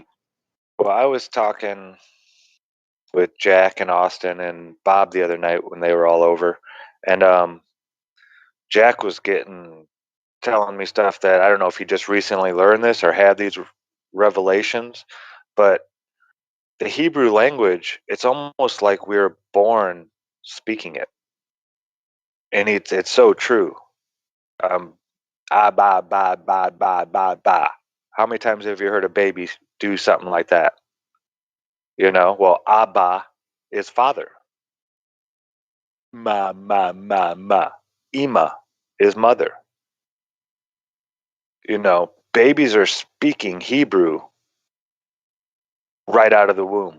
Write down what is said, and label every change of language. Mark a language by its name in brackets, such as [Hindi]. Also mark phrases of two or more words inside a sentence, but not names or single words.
[English] Well, I was talking with Jack and Austin and Bob the other night when they were all over, and Jack was telling me stuff that I don't know if he just recently learned this or had these revelations, but the Hebrew language, it's almost like we were born speaking it, and it's so true. Ah, ba, ba, ba, ba, ba, ba. How many times have you heard a baby do something like that? Well, Abba is father. Ma, ma, ma, ma. Ima is mother. Babies are speaking Hebrew right out of the womb.